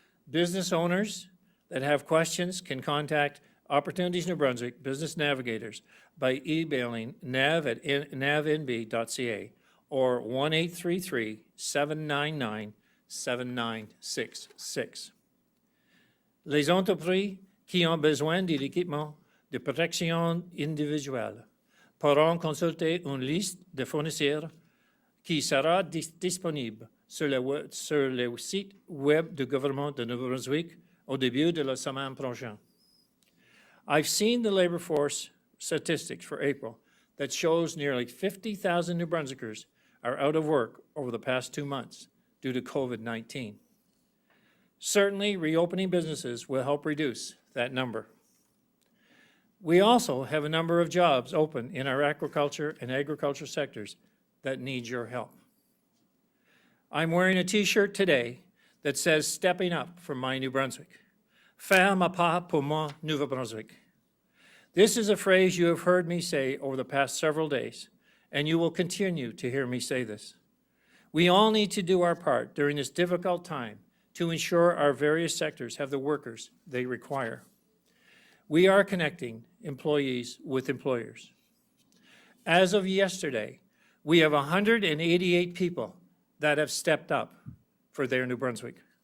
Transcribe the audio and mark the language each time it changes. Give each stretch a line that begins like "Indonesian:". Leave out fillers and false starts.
English: Business owners that have questions can contact Opportunities New Brunswick Business Navigators by emailing nav@navnb.ca or 1-833-799-7966.
French: Les entreprises qui ont besoin de l'équipement de protection individuelle pourront consulter une liste de fournisseurs qui sera disponible sur le site web du gouvernement de Nouveau-Brunswick au début de la semaine prochaine.
English: I've seen the labor force statistics for April that shows nearly 50,000 New Brunswickers are out of work over the past 2 months due to COVID-19. Certainly, reopening businesses will help reduce that number. We also have a number of jobs open in our aquaculture and agriculture sectors that need your help. I'm wearing a t-shirt today that says "Stepping Up for My New Brunswick."
French: Faire ma part pour mon Nouveau-Brunswick.
English: This is a phrase you have heard me say over the past several days, and you will continue to hear me say this. We all need to do our part during this difficult time to ensure our various sectors have the workers they require. We are connecting employees with employers. As of yesterday, we have 188 people that have stepped up for their New Brunswick.